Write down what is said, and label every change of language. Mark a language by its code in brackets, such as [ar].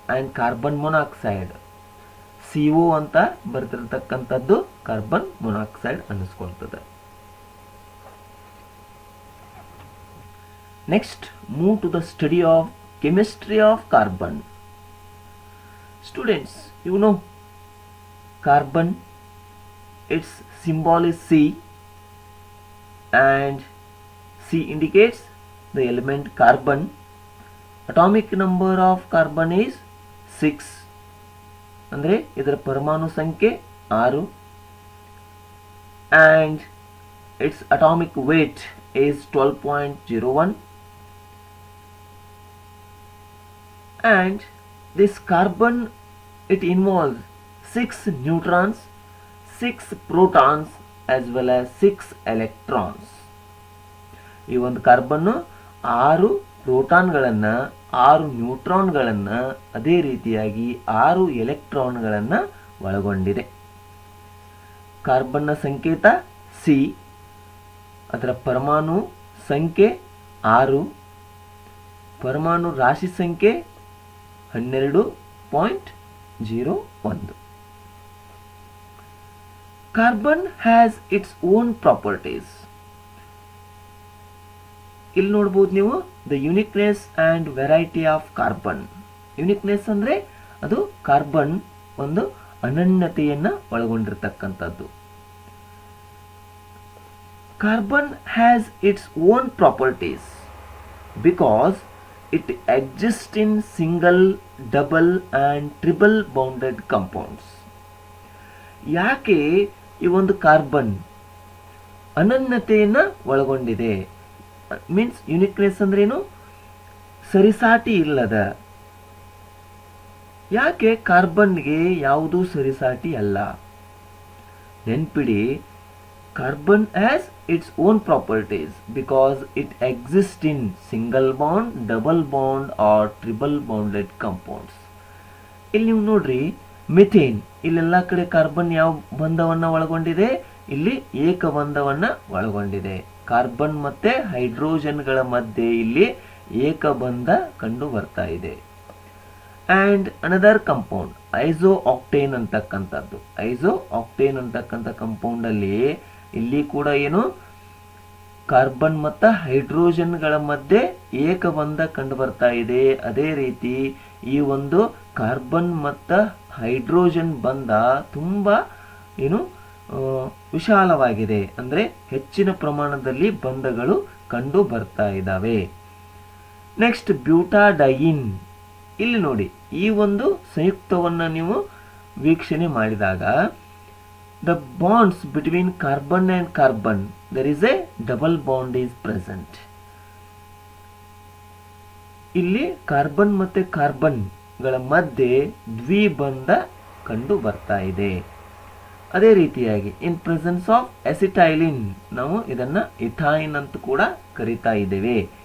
[kn] And carbon monoxide CO ಅಂತ ಬರ್ತಿರ್ತಕ್ಕಂಥದ್ದು carbon monoxide ಅನ್ನಿಸ್ಕೊಳ್ತದೆ. [en] Next, move to the study of chemistry of carbon. Students, you know carbon, its symbol is C and C indicates the element carbon. Atomic number of carbon is 6, [kn] ಅಂದರೆ ಇದರ ಪರಮಾಣು ಸಂಖ್ಯೆ 6, [en] and its atomic weight is 12.01, and this carbon, it involves 6 neutrons, 6 protons as well as 6 electrons. [kn] ಈ ಒಂದು carbon 6 ಪ್ರೋಟಾನ್ಗಳನ್ನು, 6 ನ್ಯೂಟ್ರಾನ್ಗಳನ್ನು, ಅದೇ ರೀತಿಯಾಗಿ 6 ಎಲೆಕ್ಟ್ರಾನ್ಗಳನ್ನು ಒಳಗೊಂಡಿದೆ. ಕಾರ್ಬನ್ನ ಸಂಕೇತ C, ಅದರ ಪರಮಾಣು ಸಂಖ್ಯೆ 6, ಪರಮಾಣು ರಾಶಿ ಸಂಖ್ಯೆ 12.01. [en] Carbon has its own properties. [kn] ಇಲ್ಲಿ ನೋಡಬಹುದು ನೀವು [en] The uniqueness and variety of carbon. [kn] Uniqueness ಅಂದರೆ ಅದು ಕಾರ್ಬನ್ ಒಂದು ಅನನ್ಯತೆಯನ್ನು ಒಳಗೊಂಡಿರ್ತಕ್ಕಂಥದ್ದು. [en] Carbon has its own properties because it exists in single, double and triple bonded compounds. [kn] ಯಾಕೆ ಈ ಒಂದು ಕಾರ್ಬನ್ ಅನನ್ಯತೆಯನ್ನು ಒಳಗೊಂಡಿದೆ? ಮೀನ್ಸ್ ಯುನಿಕ್ನೆಸ್ ಅಂದ್ರೇನು? ಸರಿಸಾಟಿ ಇಲ್ಲದ. ಯಾಕೆ ಕಾರ್ಬನ್ಗೆ ಯಾವುದೂ ಸರಿಸಾಟಿ ಅಲ್ಲ? ನೆನ್ಪಿಡಿ, [en] carbon has its own properties because it exists in single bond, double bond or triple bonded compounds. [kn] ಇಲ್ಲಿ ನೀವು ನೋಡ್ರಿ, ಮಿಥೇನ್ ಇಲ್ಲೆಲ್ಲ ಕಡೆ ಕಾರ್ಬನ್ ಯಾವ ಬಂಧವನ್ನ ಒಳಗೊಂಡಿದೆ? ಇಲ್ಲಿ ಏಕಬಂಧವನ್ನ ಒಳಗೊಂಡಿದೆ. ಕಾರ್ಬನ್ ಮತ್ತೆ ಹೈಡ್ರೋಜನ್ಗಳ ಮಧ್ಯೆ ಇಲ್ಲಿ ಏಕಬಂಧ ಕಂಡು ಬರ್ತಾ ಇದೆ. [en] And another compound isooctane ಅಂತಕ್ಕಂಥದ್ದು. [kn] ಐಸೋ ಆಕ್ಟೇನ್ ಅಂತಕ್ಕಂಥ ಕಂಪೌಂಡ್ ಅಲ್ಲಿ ಇಲ್ಲಿ ಕೂಡ ಏನು ಕಾರ್ಬನ್ ಮತ್ತು ಹೈಡ್ರೋಜನ್ಗಳ ಮಧ್ಯೆ ಏಕಬಂಧ ಕಂಡು ಬರ್ತಾ ಇದೆ. ಅದೇ ರೀತಿ ಈ ಒಂದು ಕಾರ್ಬನ್ ಮತ್ತು ಹೈಡ್ರೋಜನ್ ಬಂಧ ತುಂಬಾ ಏನು ವಿಶಾಲವಾಗಿದೆ, ಅಂದ್ರೆ ಹೆಚ್ಚಿನ ಪ್ರಮಾಣದಲ್ಲಿ ಬಂಧಗಳು ಕಂಡು ಬರ್ತಾ ಇದ್ದಾವೆ. [en] Next butadiene. [kn] ಇಲ್ಲಿ ನೋಡಿ, ಈ ಒಂದು ಸಂಯುಕ್ತವನ್ನ ನೀವು ವೀಕ್ಷಣೆ ಮಾಡಿದಾಗ [en] the bonds between carbon and carbon, there is a double bond is present. [kn] ಇಲ್ಲಿ ಕಾರ್ಬನ್ ಮತ್ತೆ ಕಾರ್ಬನ್ ಗಳ ಮಧ್ಯೆ ದ್ವಿಬಂಧ ಕಂಡು ಬರ್ತಾ ಇದೆ. ಅದೇ ರೀತಿಯಾಗಿ [en] in presence of acetylene, [kn] ನಾವು ಇದನ್ನ ಇಥೈನ್ ಅಂತ ಕೂಡ ಕರೀತಾ ಇದ್ದೇವೆ.